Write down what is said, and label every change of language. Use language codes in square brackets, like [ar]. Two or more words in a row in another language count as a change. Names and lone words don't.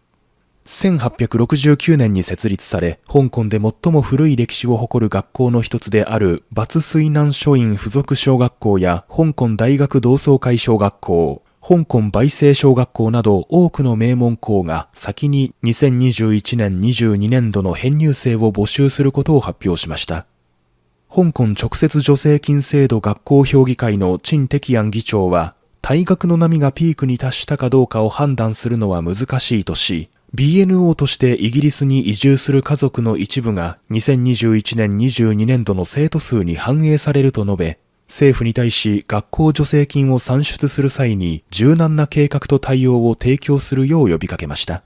[ja] 。1869 年に設立され、香港で最も古い歴史を誇る学校の一つであるバツ水南書院附属小学校や香港大学同窓会小学校、香港梅星小学校など多くの名門校が先に2021年22年度の編入生を募集することを発表しました。香港直接助成金制度学校評議会の陳迪安議長は、退学の波がピークに達したかどうかを判断するのは難しいとし、BNO としてイギリスに移住する家族の一部が2021年22年度の生徒数に反映されると述べ、政府に対し学校助成金を算出する際に柔軟な計画と対応を提供するよう呼びかけました